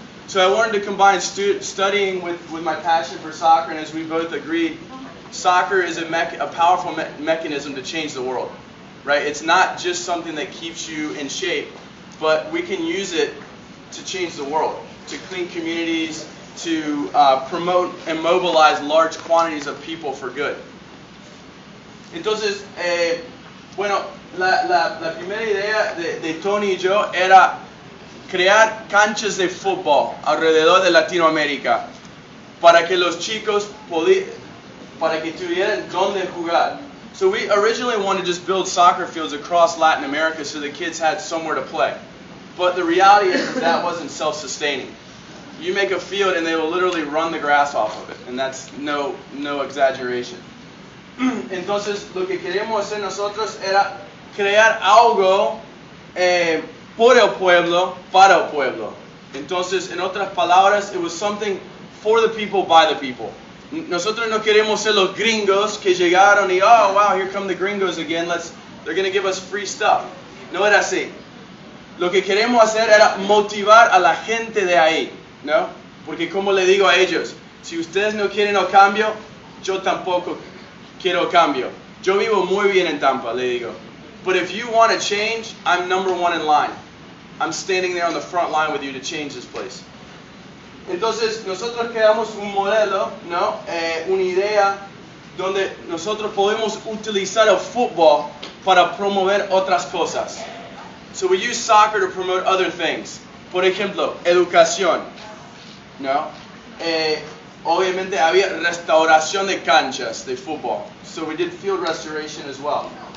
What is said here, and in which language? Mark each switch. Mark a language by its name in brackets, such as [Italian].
[English] So I wanted to combine studying with my passion for soccer, and as we both agreed, soccer is a powerful mechanism to change the world, right? It's not just something that keeps you in shape, but we can use it to change the world, to clean communities, to promote and mobilize large quantities of people for good. [Spanish] Entonces, bueno, la primera idea de Tony y yo era crear canchas de fútbol alrededor de Latinoamérica para que los chicos para que tuvieran donde jugar. [English] So we originally wanted to just build soccer fields across Latin America so the kids had somewhere to play. But the reality is that wasn't self-sustaining. You make a field and they will literally run the grass off of it, and that's no exaggeration. [Spanish] Entonces, lo que queremos hacer nosotros era crear algo por el pueblo, para el pueblo. Entonces, en otras palabras, [English] it was something for the people, by the people. [Spanish] Nosotros no queremos ser los gringos que llegaron y, [English] oh, wow, here come the gringos again, they're going to give us free stuff. [Spanish] No era así. Lo que queremos hacer era motivar a la gente de ahí, ¿no? Porque como le digo a ellos, si ustedes no quieren el cambio, yo tampoco quiero el cambio. Yo vivo muy bien en Tampa, le digo. [English] But if you want to change, I'm number one in line. I'm standing there on the front line with you to change this place. [Spanish] Entonces, nosotros creamos un modelo, ¿no? Una idea donde nosotros podemos utilizar el fútbol para promover otras cosas. [English] So we use soccer to promote other things. [Spanish] Por ejemplo, educación, ¿no? Obviamente había restauración de canchas de fútbol. [English] So we did field restoration as well.